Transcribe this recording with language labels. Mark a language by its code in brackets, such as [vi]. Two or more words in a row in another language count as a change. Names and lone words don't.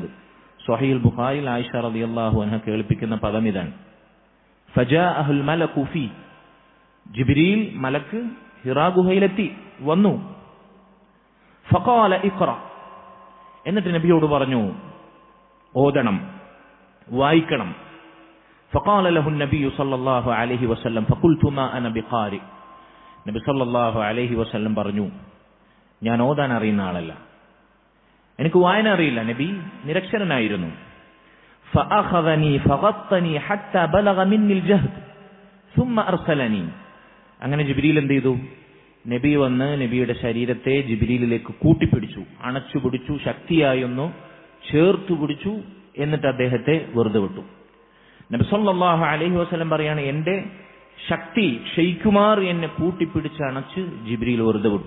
[ml] സ്വഹീഹുൽ ബുഖാരിയിൽ ആയിഷ [ar] رضي الله عنها [ml] കേൾപ്പിക്കുന്ന പദം ഇതാണ്, [ar] فجاءه الملك في. [ml] ജിബ്രീൽ മലക്ക് ഹിറാ ഗുഹയിലെത്തി വന്നു. [ar] فقال اقرأ, [ml] എന്നിട്ട് നബിയോട് പറഞ്ഞു ഓതണം, വായിക്കണം. [ar] فقال له النبي صلى الله عليه وسلم فقلت ما انا بقارئ. [ml] നബി [ar] صلى الله عليه وسلم [ml] പറഞ്ഞു, ഞാൻ ഓതാൻ അറിയുന്ന ആളല്ല, എനിക്ക് വായന അറിയില്ല. നബി നിരക്ഷരനായിരുന്നു. [ar] فاخذني فغطني حتى بلغ مني الجهد ثم ارسلني. [ml] അങ്ങനെ ജിബ്രീൽ എന്ത് ചെയ്തു? നബി വന്ന് നബിയുടെ ശരീരത്തെ ജിബ്രീലിലേക്ക് കൂട്ടിപ്പിടിച്ചു, അണച്ചുപിടിച്ചു, ശക്തിയായി ഒന്ന് ചേർത്തു പിടിച്ചു. എന്നിട്ട് അദ്ദേഹത്തെ വെറുതെ വിട്ടു. നബി [ar] صلى الله عليه وسلم [ml] പറയാണ്, എന്റെ ശക്തി ക്ഷയിക്കുമാർ എന്നെ കൂട്ടിപ്പിടിച്ച് അണച്ച് ജിബ്രീൽ വെറുതെ വിട്ടു.